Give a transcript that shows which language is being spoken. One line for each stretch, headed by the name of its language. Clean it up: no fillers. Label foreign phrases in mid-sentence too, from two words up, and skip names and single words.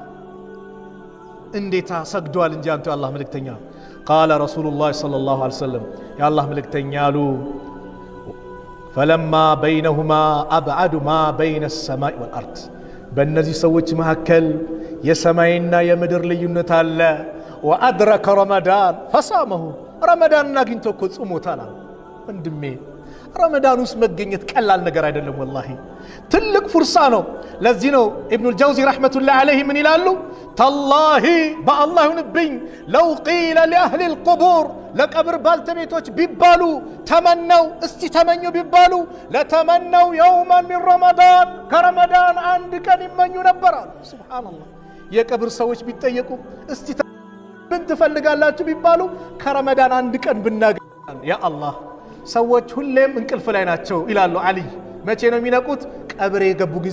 Arabic: انديتا سجدوا
Amharic: እንጂ አንተ አላህ መልእክተኛ
Arabic: قال رسول الله صلى الله عليه وسلم يا الله
Amharic: መልእክተኛ አሉ
Arabic: فلما بينهما ابعد ما بين السماء والارض
Amharic: በእነዚህ ሰዎች መካከል የሰማይና የምድር ልዩነት አለ
Arabic: وادرك رمضان فصامه رمضان
Amharic: አግኝቶ እኮ ጾሞታል ወንድሜ رمضان ውስጥ መገኘት ቀላል ነገር አይደለም والله ትልቅ ፍርሳ ነው ለዚህ ነው ኢብኑ አልጀውዚ
Arabic: رحمة الله عليه
Amharic: ምን ይላሉ ተላሂ በአላህ ይሁንብኝ
Arabic: لو قيل لاهل القبور
Amharic: ለቀብር ባልተቤቶች ቢባሉ ተመነው እስቲ ተመኙ ቢባሉ ለተመነው
Arabic: يوما من رمضان
Amharic: ከረመዳን አንድ ቀን ይመኙ ነበር ሱብሃንአላህ የቀብር ሰዎች ቢጠየቁ እስቲ ምን ትፈልጋላችሁ ቢባሉ ከረመዳን አንድ ቀን ብናገኝ ያ አላህ ሰዎች ሁሌም እንቅልፍ ላይ ናቸው ይላሉ አሊ መቼ ነው የሚነቁት ቀብር የገቡ ጊዜ